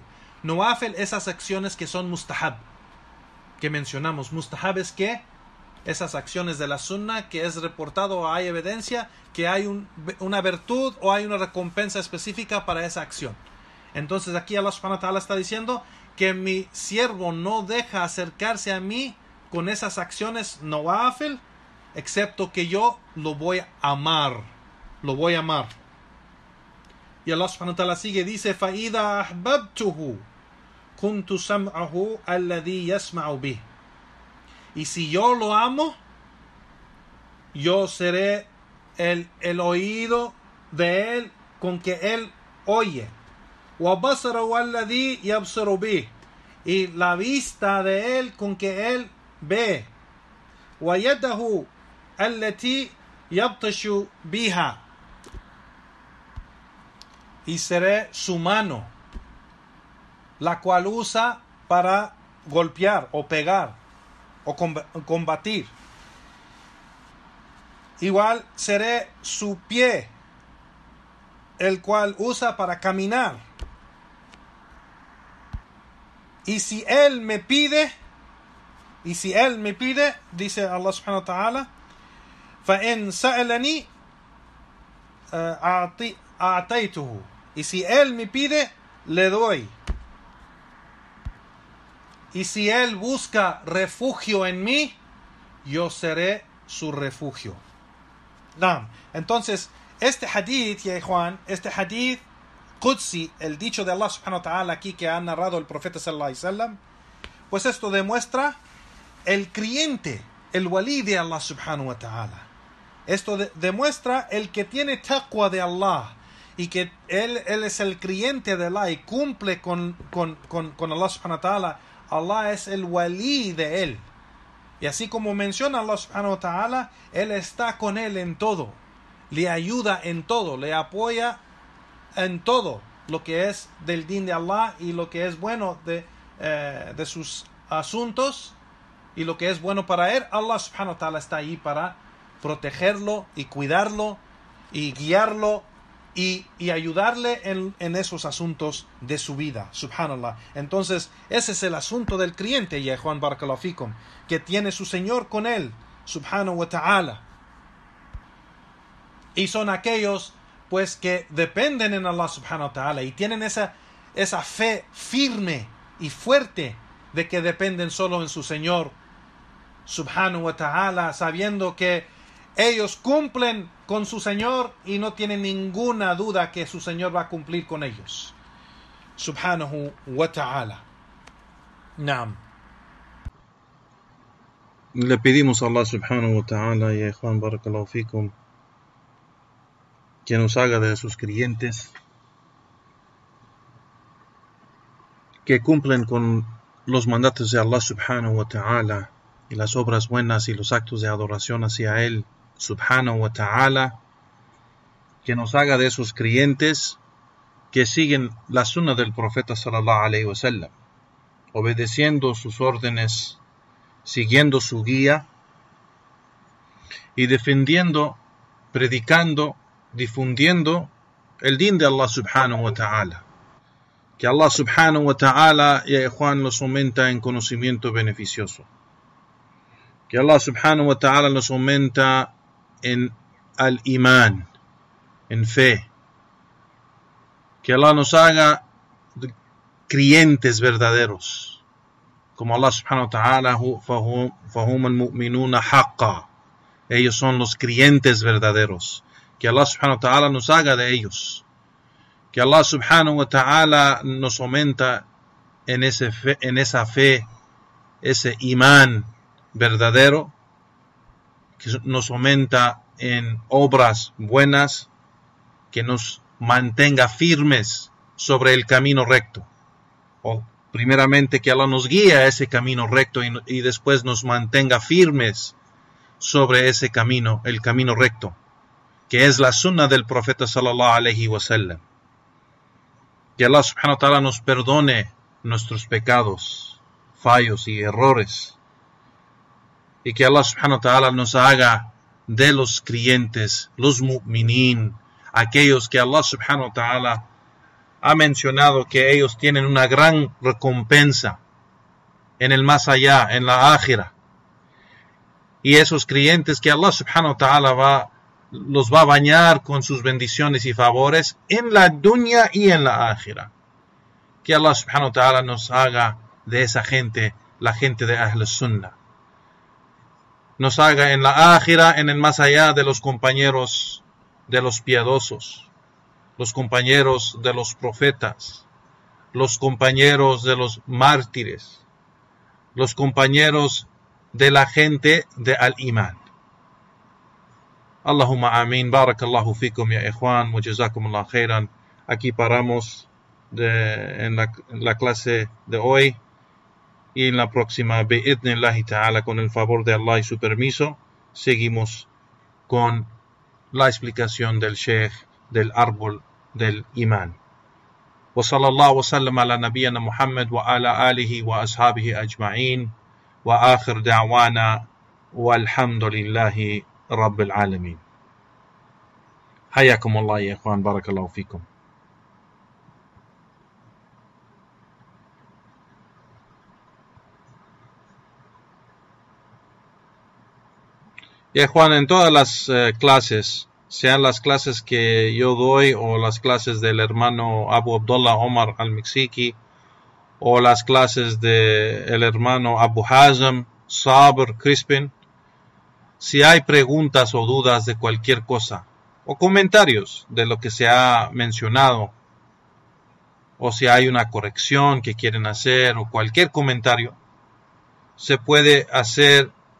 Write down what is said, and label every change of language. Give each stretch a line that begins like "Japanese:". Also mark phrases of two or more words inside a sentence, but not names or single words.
Spanish: Nawafil, esas acciones que son mustahab, que mencionamos. Mustahab es que esas acciones de la sunna, que es reportado o hay evidencia que hay una virtud o hay una recompensa específica para esa acción. Entonces aquí Allah
Arabic: سبحانه وتعالى
Spanish: está diciendo que mi siervo no deja acercarse a mí con esas acciones nawafil, excepto que yo lo voy a amar. Y Allah
Arabic: سبحانه وتعالى
Spanish: sigue, dice,
Arabic: فَإِذَا أَحْبَبْتُهُ كُنْتُ سَمْعَهُ الَّذِي يَسْمَعُ بِهِ.
Spanish: Y si yo lo amo, yo seré el oído de él con que él oye.
Arabic: وَبَصَرَهُ الَّذِي يَبْصَرُ بِهِ.
Spanish: Y la vista de él con que él ve.
Arabic: وَيَدَهُ الَّتِي يَبْطِشُ بِهَا.
Spanish: Y seré su mano, la cual usa para golpear o pegar o combatir. igual seré su pie, el cual usa para caminar. Y si él me pide, dice Allah
Arabic: سبحانه وتعالى, فَإِن سَأَلَنِي أَعْطَيْتُهُ.
Spanish: Y si él me pide, le doy. Y si él busca refugio en mí, yo seré su refugio. Entonces, este hadith, ya Juan, este
Arabic: حديث قدسي,
Spanish: el dicho de Allah
Arabic: سبحانه وتعالى
Spanish: aquí que ha narrado el profeta
Arabic: صلى الله عليه وسلم,
Spanish: pues esto demuestra el creyente, el walí de Allah
Arabic: سبحانه وتعالى.
Spanish: Esto demuestra el que tiene taqwa de Allah y que él es el creyente de Allah y cumple con Allah
Arabic: سبحانه وتعالى.
Spanish: Allah es el walí de él. Y así como menciona Allah
Arabic: سبحانه وتعالى,
Spanish: él está con él en todo, le ayuda en todo, le apoya en todo lo que es del din de Allah y lo que es bueno de sus asuntos y lo que es bueno para él. Allah
Arabic: سبحانه وتعالى
Spanish: está ahí para protegerlo y cuidarlo y guiarlo y ayudarle en esos asuntos de su vida, subhanallah. Entonces ese es el asunto del creyente, ya Juan
Arabic: بارك الله فيكم,
Spanish: que tiene su Señor con él,
Arabic: سبحانه وتعالى,
Spanish: y son aquellos pues que dependen en Allah
Arabic: سبحانه وتعالى
Spanish: y tienen esa fe firme y fuerte de que dependen solo en su Señor
Arabic: سبحانه وتعالى,
Spanish: sabiendo que ellos cumplen con su Señor y no tienen ninguna duda que su Señor va a cumplir con ellos,
Arabic: سبحانه وتعالى.
Spanish: Naam. Le pedimos a Allah
Arabic: سبحانه وتعالى,
Spanish: ya Juan
Arabic: بارك الله فيكم,
Spanish: que nos haga de sus creyentes que cumplen con los mandatos de Allah
Arabic: سبحانه وتعالى
Spanish: y las obras buenas y los actos de adoración hacia Él
Arabic: سبحانه وتعالى,
Spanish: que nos haga de esos creyentes que siguen la sunna del profeta
Arabic: صلى الله عليه وسلم,
Spanish: obedeciendo sus órdenes, siguiendo su guía y defendiendo, predicando, difundiendo el din de Allah
Arabic: سبحانه وتعالى.
Spanish: Que Allah
Arabic: سبحانه وتعالى,
Spanish: ya Juan, nos aumenta en conocimiento beneficioso. Que Allah
Arabic: سبحانه وتعالى
Spanish: nos aumenta en al-iman, en fe. Que Allah nos haga creyentes verdaderos. Como Allah
Arabic: سبحانه وتعالى, فهم المؤمنون حقا.
Spanish: Ellos son los creyentes verdaderos. Que Allah
Arabic: سبحانه وتعالى
Spanish: nos haga de ellos. Que Allah
Arabic: سبحانه وتعالى
Spanish: nos aumenta en esa fe, ese imán verdadero, que nos aumenta en obras buenas, que nos mantenga firmes sobre el camino recto. O primeramente que Allah nos guíe a ese camino recto y después nos mantenga firmes sobre ese camino, el camino recto, que es la sunna del profeta
Arabic: صلى الله عليه وسلم.
Spanish: Que Allah
Arabic: سبحانه وتعالى
Spanish: nos perdone nuestros pecados, fallos y errores. Y que Allah
Arabic: سبحانه وتعالى
Spanish: nos haga de los creyentes, los mu'minin, aquellos que Allah
Arabic: سبحانه وتعالى
Spanish: ha mencionado que ellos tienen una gran recompensa en el más allá, en la ákhira. Y esos creyentes que Allah
Arabic: سبحانه وتعالى
Spanish: los va a bañar con sus bendiciones y favores en la dunya y en la ákhira. Que Allah
Arabic: سبحانه وتعالى
Spanish: nos haga de esa gente, la gente de
Arabic: أهل السنة.
Spanish: Nos haga en la ákhira, en el más allá, de los compañeros de los piadosos, los compañeros de los profetas, los compañeros de los mártires, los compañeros de la gente de al-Iman.
Arabic: اللهم آمين. بارك الله فيكم يا إخوان، وجزاكم الله خيرا.
Spanish: Aquí paramos en la clase de hoy, y en la próxima,
Arabic: بإذن الله تعالى,
Spanish: con el favor de Allah y su permiso, seguimos con la explicación del Sheikh del árbol del Iman.
Arabic: وصلى الله وسلم على نبينا محمد وعلى آله وأصحابه أجمعين، وآخر دعوانا والحمد لله رب العالمين. حياكم الله يا إخوان، بارك الله فيكم.
Spanish: Ya Juan, en todas las clases, sean las clases que yo doy o las clases del hermano Abu Abdullah Omar al-Miksiki o las clases del hermano Abu Hazm, Sabr, Crispin, si hay preguntas o dudas de cualquier cosa o comentarios de lo que se ha mencionado, o si hay una corrección que quieren hacer o cualquier comentario, se puede hacer